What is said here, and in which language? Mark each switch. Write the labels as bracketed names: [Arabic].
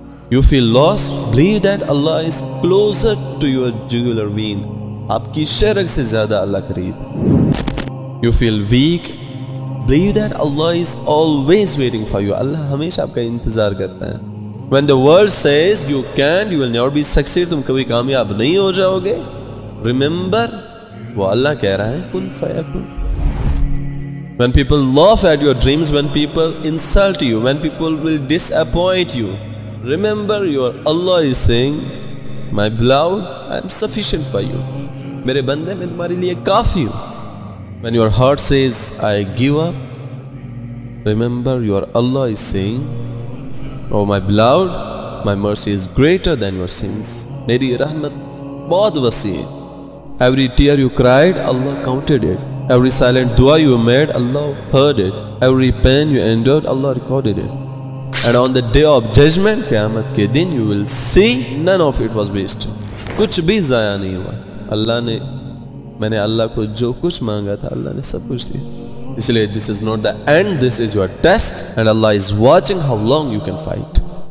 [English] You feel lost, believe that Allah is closer to your jugular vein. [Urdu] آپ کی شرک سے زیادہ اللہ قریب. [English] You feel weak, believe that Allah is always waiting for you. [Urdu] اللہ ہمیشہ آپ کا انتظار کرتا ہے. [English] When the world says you can't, you will never be succeed, [Urdu] تم کبھی کامیاب نہیں ہو جاؤ گے. [English] Remember, [Urdu] وہ اللہ keh raha hai, [Arabic] kun fayakun. [English] When people laugh at your dreams, when people insult you, when people will disappoint you, remember your Allah is saying, my beloved, I am sufficient for you. [Urdu] میرے بندے میں تمہارے لیے کافی ہوں. [English] When your heart says I give up, remember your Allah is saying, oh my beloved, my mercy is greater than your sins. [Urdu] میری رحمت بہت وسیع ہے. [English] Every tear you cried, Allah counted it. Every silent dua you made, Allah heard it. Every pain you endured, Allah recorded it. And on the day of judgment, [Urdu] قیامت کے دن, [English] you will see none of it was wasted. [Urdu] کچھ بھی ضائع نہیں ہوا. اللہ نے، میں نے اللہ کو جو کچھ مانگا تھا اللہ نے سب کچھ دیا. اس لیے [English] this is not the end, this is your test, and Allah is watching how long you can fight.